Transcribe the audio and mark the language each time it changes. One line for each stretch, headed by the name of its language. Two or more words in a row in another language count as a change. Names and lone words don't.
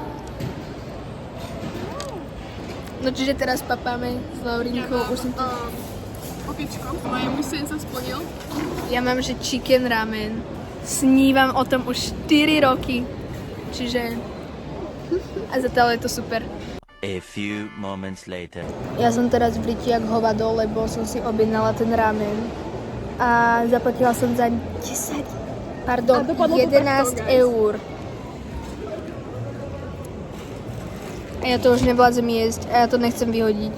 Slovak: No čiže teraz papáme s Laurinkou. Už som to... Okičko, moje môj sen sa splnil. Ja mám, že
English: chicken ramen.
Slovak: Snívam o tom už 4 roky. Čiže... A zatiaľ je to super.
English: A few moments later.
Slovak: Ja som teraz v Briti jak hovado, lebo som si objednala ten ramen. A zaplatila som za 11 eur. A ja to už nevládzem jesť a ja to nechcem vyhodiť.